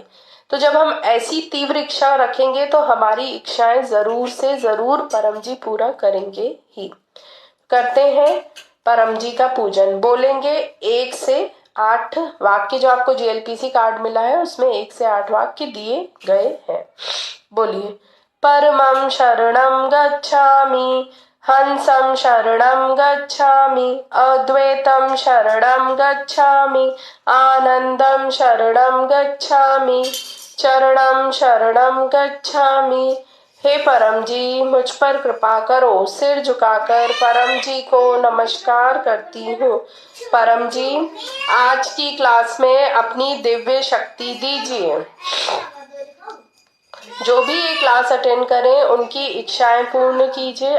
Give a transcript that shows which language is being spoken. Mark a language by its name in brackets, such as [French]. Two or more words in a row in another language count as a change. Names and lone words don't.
[Hindi] तो जब हम ऐसी तीव्र इच्छा रखेंगे तो हमारी इच्छाएं जरूर से जरूर परम जी पूरा करेंगे ही। करते हैं परम जी का पूजन। बोलेंगे 1 से 8 वाक्य। जो आपको GLPC कार्ड मिला है उसमें 1 से 8 वाक्य दिए गए हैं। बोलिए। [Pali] परमं शरणं गच्छामि, हंसं शरणं गच्छामि, अद्वैतं शरणं गच्छामि, आनंदं शरणं गच्छामि, चरणं शरणं गच्छामि। [Hindi] हे परम जी मुझ पर कृपा करो। सिर झुकाकर परम जी को नमस्कार करती हूँ। परम जी आज की क्लास में अपनी दिव्य शक्ति दीजिए। जो भी ये [English] class attend [Hindi] करें उनकी इच्छाएं पूर्ण कीजिए।